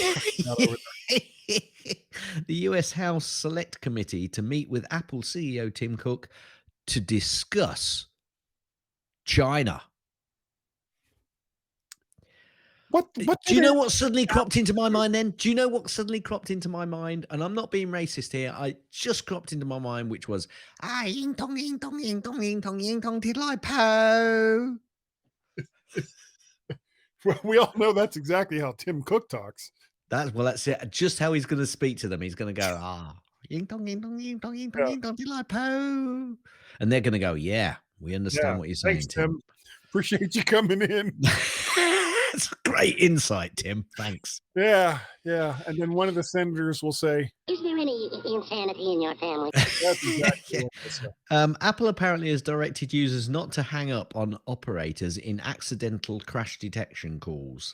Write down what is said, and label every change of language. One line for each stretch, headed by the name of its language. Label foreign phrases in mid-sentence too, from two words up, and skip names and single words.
English: The US House Select Committee to meet with Apple CEO Tim Cook to discuss China. What Do do you they know what suddenly cropped into my do? mind then? Do you know what suddenly cropped into my mind? And I'm not being racist here. I just cropped into my mind, which was, ying tong, ying tong, ying tong, ying tong, ying tong, tiddly po. Well, we all know that's exactly how Tim Cook talks. That's it. Just how he's going to speak to them. He's going to go, ying tong, ying tong, ying tong, ying tong, Yeah, ying tong, tiddly po. And they're going to go, yeah, we yeah. understand what you're Thanks, saying, Tim. Tim. Appreciate you coming in. That's a great insight, Tim. Thanks. Yeah, yeah. And then one of the senators will say, Is there any insanity in your family? "That's exactly Yeah. what they say." Apple apparently has directed users not to hang up on operators in accidental crash detection calls.